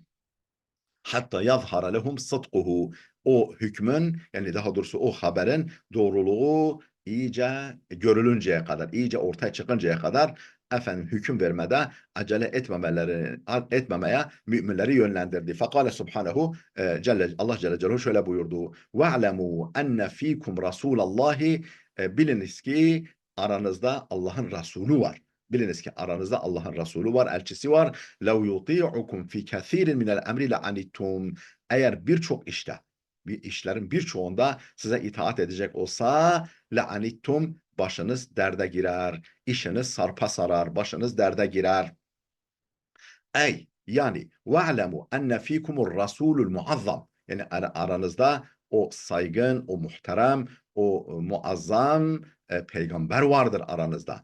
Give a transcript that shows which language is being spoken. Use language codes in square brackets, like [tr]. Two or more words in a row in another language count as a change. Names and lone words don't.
[ar] حتى يظهر لهم صدقه. [tr] O hükmün, yani daha doğrusu o haberin doğruluğu iyice görülünceye kadar, iyice ortaya çıkıncaya kadar efendim hüküm vermede acele etmemeye müminleri yönlendirdi. [ar] فقال سبحانه [tr] Allah Celle Celaluhu şöyle buyurdu. [ar] واعلموا أن فيكم رسول الله, [tr] biliniz ki aranızda Allah'ın Resulü var. Biliniz ki aranızda Allah'ın Resulü var, elçisi var. [ar] لَوْ يُطِيعُكُمْ فِي كَثِيرٍ مِنَ الْاَمْرِ لَعَنِتُّمْ. [tr] Eğer birçok işte, işlerin birçoğunda size itaat edecek olsa لَعَنِتُّمْ, başınız derde girer, işiniz sarpa sarar, başınız derde girer. Ey yani [ar] واعلموا أن فيكم الرسول المعظم, [tr] yani aranızda o saygın, o muhterem, o muazzam peygamber vardır aranızda.